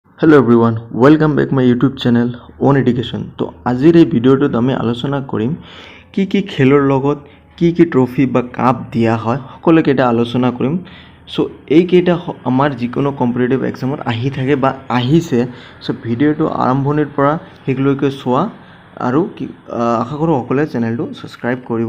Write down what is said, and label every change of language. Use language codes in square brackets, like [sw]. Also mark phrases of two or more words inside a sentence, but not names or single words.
[en] hello everyone welcome back my YouTube channel on education. [as] तो আজিৰ এই ভিডিঅ'টোত আমি আলোচনা কৰিম কি খেলৰ লগত কি ট্ৰফি বা কাপ দিয়া হয় সকলোকেইটা আলোচনা কৰিম। সো এইকেইটা আমাৰ যিকোনো [en] competitive exam [as] আহি থাকে বা আহিছে। সো ভিডিঅ'টো আৰম্ভণিৰ পৰা শেষলৈকে চোৱা আৰু আশা কৰোঁ সকলোৱে চেনেলটো সাবস্ক্ৰাইব কৰিব।